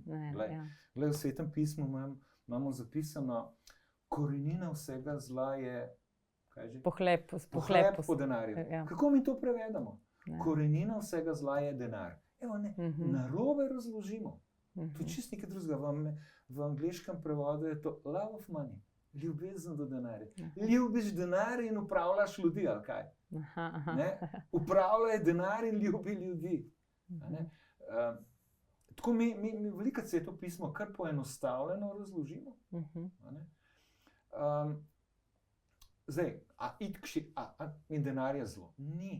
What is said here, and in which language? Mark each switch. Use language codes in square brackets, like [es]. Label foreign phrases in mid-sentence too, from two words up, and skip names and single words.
[sl] Glej, v Svetem pismu imamo zapisano, korenina vsega zla je, kaj že? Pohlep po denarju. Kako mi to prevedemo? Korenina vsega zla je denar. Evo, narobe razložimo. To je čist nekaj drugega. V angleškem prevodu je to [en] love of money, [sl] ljubezen do denarja. Ljubiš denar in upravljaš ljudi, ali kaj? Upravljaj denar in ljubi ljudi. Tako mi veliko se je to pismo kar poenostavljeno razložimo. Zdaj, in denar je zlo? Ni.